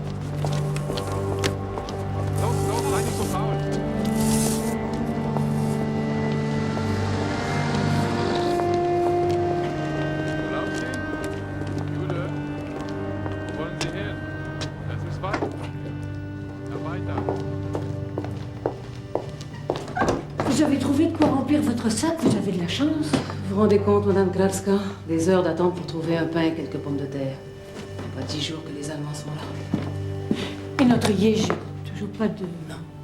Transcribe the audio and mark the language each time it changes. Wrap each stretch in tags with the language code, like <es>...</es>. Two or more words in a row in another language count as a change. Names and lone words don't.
<de>Los, sei nicht so faul! Erlauben Sie? Jude, wo wollen Sie hin? Es ist weit. Na, weiter.</de> <fr>Vous avez trouvé de quoi remplir votre sac, vous avez de la chance. Vous vous rendez compte, Madame Kravska? Des heures d'attente pour trouver un pain et quelques pommes de terre. Pas 10 jours que les Allemands sont là. Et notre Yéger, toujours pas de... Non.</fr>